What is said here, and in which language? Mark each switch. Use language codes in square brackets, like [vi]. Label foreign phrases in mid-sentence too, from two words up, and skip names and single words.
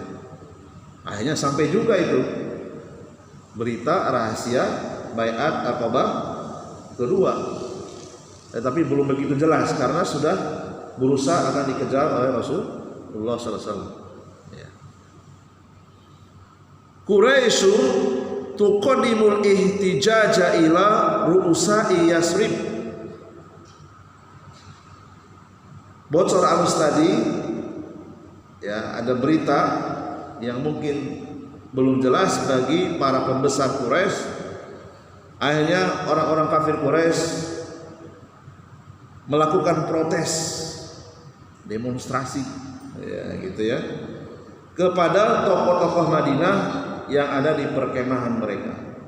[id] Akhirnya sampai juga itu berita rahasia baiat Aqabah kedua, tetapi belum begitu jelas karena sudah berusaha akan dikejar oleh Rasulullah SAW. [ar] Ya. قريش تقدم الاحتجاج إلى رؤساء يثرب. [id] Bocor halus tadi, ya, ada berita yang mungkin belum jelas bagi para pembesar Quraisy. Akhirnya orang-orang kafir Quraisy melakukan protes, demonstrasi, ya gitu ya, kepada tokoh-tokoh Madinah yang ada di perkemahan mereka.